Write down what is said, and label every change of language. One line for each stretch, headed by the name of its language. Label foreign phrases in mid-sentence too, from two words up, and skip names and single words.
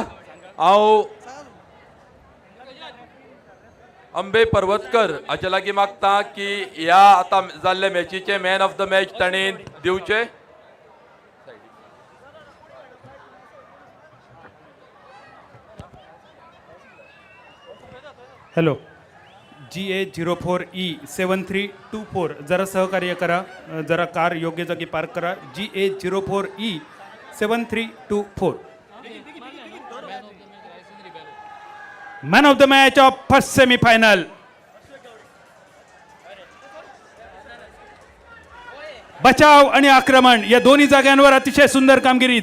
Konkani: हांव अंबे पर्वतकर हाचे लागीं मागता की ह्या आतां जाल्ले मॅचीचे
English: man of the match
Konkani: तांणी दिवचे.
Marathi: हॅलो GA04E7324 जरा सहकार्य करा. जरा कार योग्य जागी पार्क करा.
English: GA04E7324 man of the match of first semifinal.
Marathi: बचाव आणि आक्रमण या दोन्ही जागांवर अतिशय सुंदर कामगिरी.